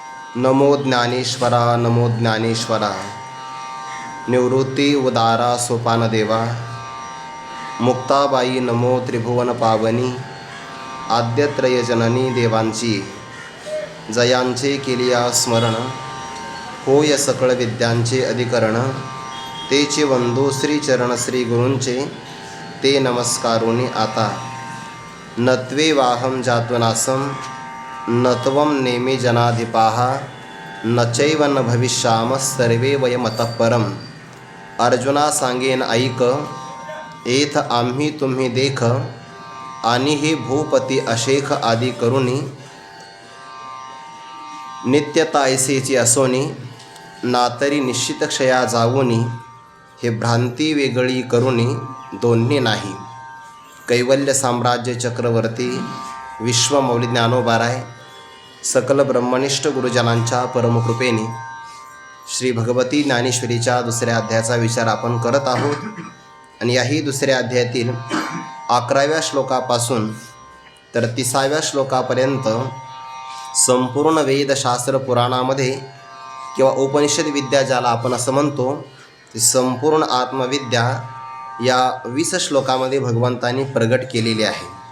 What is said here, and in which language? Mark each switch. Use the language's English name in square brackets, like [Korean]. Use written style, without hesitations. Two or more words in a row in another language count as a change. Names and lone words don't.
[Marathi] नमो ज्ञानेश्वरा नमो ज्ञानेश्वरा। निवृत्ती उदारा सोपानदेवा। मुक्ताबाई नमो त्रिभुवन पावनी। आद्यत्रयजननी देवांची जयांचे केलिया स्मरण। होय सकळ विद्यांचे अधिकरण। तेचे वंदो श्रीचरण श्री गुरूंचे ते नमस्कारोनी आता। [Sanskrit] नत्वे वाहम जात्वनासम नत्वम नेमे जनाधिपाः न चैव न भविष्याम सर्वे वयमतः परम। [Marathi] अर्जुना सांगेन ऐक एथ आम्ही तुम्ही देख आणि हे भूपती अशेख आदी करुणी नित्यता ऐसेची असोनी नातरी निश्चित क्षया जाऊनी हे भ्रांती वेगळी करुणी दोन्ही नाही। कैवल्य साम्राज्य चक्रवर्ती विश्वमौली ज्ञानोबाराय सकल ब्रह्मनिष्ठ गुरुजनांच्या परमकृपेने श्री भगवती ज्ञानेश्वरीच्या दुसऱ्या अध्यायाचा विचार आपण करत आहोत। आणि याही दुसऱ्या अध्यायातील 11व्या श्लोकापासून तर 30व्या श्लोकापर्यंत संपूर्ण वेदशास्त्र पुराणामध्ये किंवा उपनिषद विद्या ज्याला आपण असं म्हणतो ती संपूर्ण आत्मविद्या या 20 श्लोकामध्ये भगवंतांनी प्रगट केलेली आहे।